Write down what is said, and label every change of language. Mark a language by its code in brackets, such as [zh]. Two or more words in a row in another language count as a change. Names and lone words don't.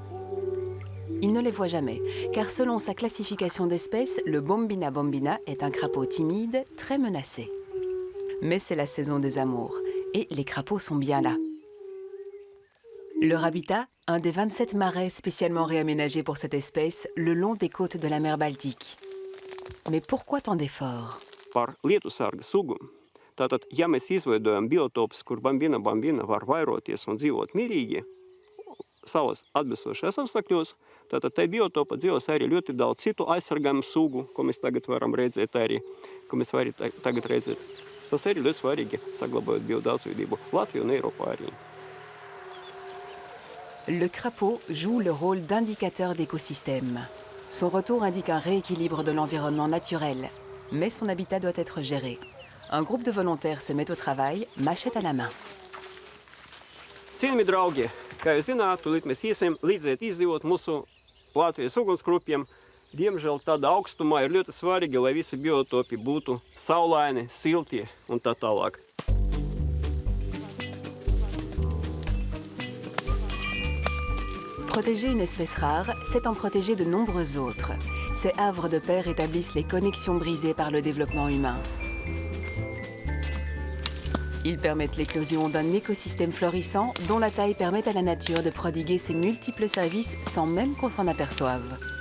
[fr] Il ne les voit jamais, car selon sa classification d'espèces, le Bombina bombina est un crapaud timide, très menacé. Mais c'est la saison des amours, et les crapauds sont bien là. Leur habitat, un des 27 marais spécialement réaménagés pour cette espèce, le long des côtes de la mer Baltique. Mais pourquoi tant d'efforts ? [lv] Par lietusarga sugu. Tātad, ja mēs izveidojam biotopus, kur bambina var vairoties un dzīvot mierīgi savas atbilstošajos apstākļos, tātad tai biotopa dzīvos arī ļoti daudz citu aizsargājumu sugu, ko mēs tagad varam redzēt arī, ko mēs varam tagad redzēt. Tas arī ļoti svarīgi, saglabājot biodaudzveidību Latviju un Eiropā arī. [fr] Le crapaud joue le rôle d'indicateur d'écosystème. Son retour indique un rééquilibre de l'environnement naturel. Mais son habitat doit être géré. Un groupe de volontaires se met au travail, machette à la main. [lv] Cienījamie draugi, kā jūs zināt, tūlīt mēs iesim līdzēt izdzīvot mūsu Latvijas ugunsgrupiem. Diemžēl tādā augstumā ir ļoti svarīgi, lai visi biotopi būtu saulaini, silti un tā tālāk. [fr] Protéger une espèce rare, c'est en protéger de nombreuses autres. Ces havres de pair établissent les connexions brisées par le développement humain. Ils permettent l'éclosion d'un écosystème florissant dont la taille permet à la nature de prodiguer ses multiples services sans même qu'on s'en aperçoive.